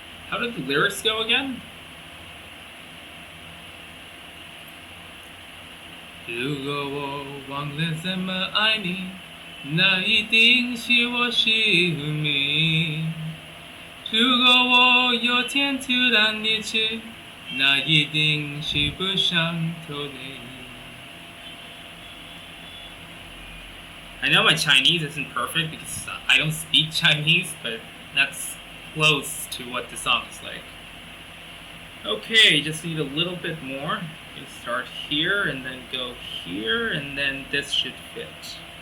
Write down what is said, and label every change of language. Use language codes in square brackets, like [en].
[en] How did the lyrics go again? [zh] 如果我忘了怎么爱你，那一定是我失明。如果我有天突然离去，那一定是不想逃离。 [en] I know my Chinese isn't perfect because I don't speak Chinese, but that's close to what the song is like. Okay, just need a little bit more. You start here and then go here, and then this should fit.